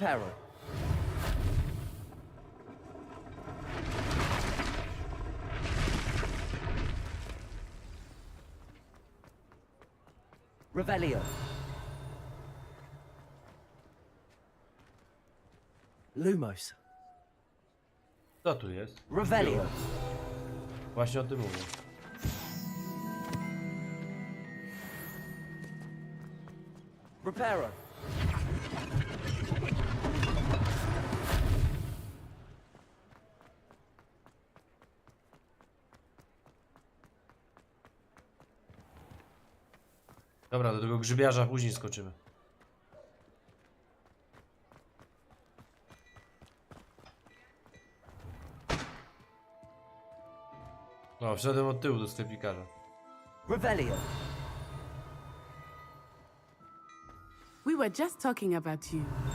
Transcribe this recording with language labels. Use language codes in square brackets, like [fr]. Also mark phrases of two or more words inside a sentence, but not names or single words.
[pl] Repairer. Revelio. Lumos. Co tu jest? Revelio. Właśnie o tym mówię. Repairer. Dobra, do tego grzybiarza później skoczymy. No, wszedłem od tyłu do sklepikarza. Revelio. [en] We were just talking about you.